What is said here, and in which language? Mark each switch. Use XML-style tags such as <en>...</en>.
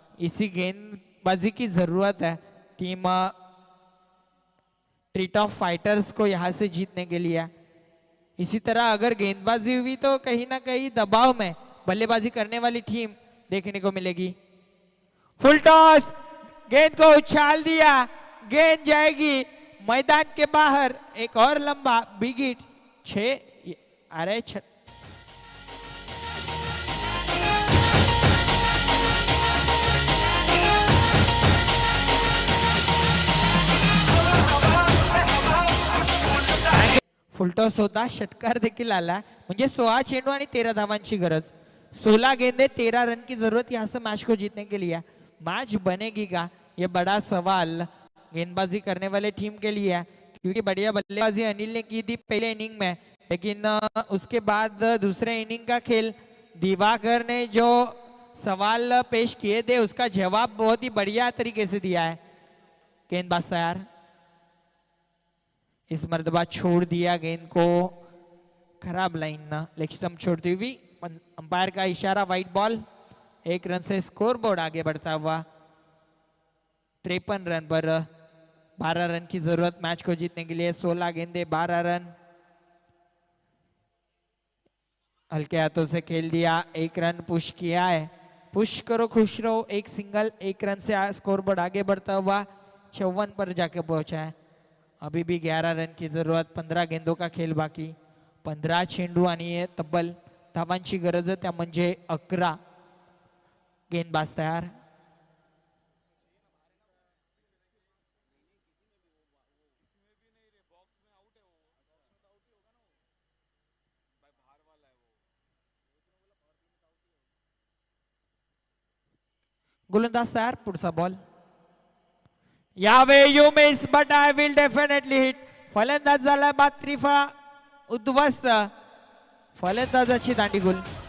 <hi>इसी गेंदबाजी की जरूरत है टीम ट्रीट ऑफ फाइटर्स को यहां से जीतने के लिए. इसी तरह अगर गेंदबाजी हुई तो कहीं ना कहीं दबाव में बल्लेबाजी करने वाली टीम देखने को मिलेगी. फुल टॉस, गेंद को उछाल दिया, गेंद जाएगी मैदान के बाहर. एक और लंबा बिग हिट.</hi> <mr>6 अरे फुलटॉस होता, षटकार देखील आला. म्हणजे 16 चेंडू आणि 13 धावांची गरज.</mr> <hi>16 गेंदे 13 रन की जरूरत यहाँ से मैच को जीतने के लिए. मैच बनेगी का, ये बड़ा सवाल गेंदबाजी करने वाले टीम के लिए है. क्योंकि बढ़िया बल्लेबाजी अनिल ने की थी पहले इनिंग में, लेकिन उसके बाद दूसरे इनिंग का खेल दिवाकर ने जो सवाल पेश किए थे उसका जवाब बहुत ही बढ़िया तरीके से दिया है. गेंदबाज तैयार. इस मर्तबा छोड़ दिया गेंद को खराब लाइन ना, लेग स्टंप छोड़ती हुई. अंपायर का इशारा, वाइट बॉल. 1 रन से स्कोर बोर्ड आगे बढ़ता हुआ. 53 रन पर 12 रन की जरूरत मैच को जीतने के लिए. 16 गेंदे 12 रन. हल्के हाथों से खेल दिया. 1 रन पुश किया है. पुश करो खुश रहो. 1 सिंगल, 1 रन से स्कोर बोर्ड आगे बढ़ता हुआ 54 पर जाके पहुंचा है. अभी भी 11 रन की जरूरत. 15 गेंदों का खेल बाकी.</hi> <mr>15 चेंडू आणि तब्बल धावांची गरज, त्या म्हणजे 11.</mr> <hi>गेंदबाज तयार.</hi> <mr>गोलंदाज तयार. पुढचा बॉल.</mr> <en>यावे you miss but I will definitely hit.</en> <mr>फलंदाज झाला बाद त्रिफळा उद्ध्वस्त. फलंदाजाची दांडी गुल.</mr>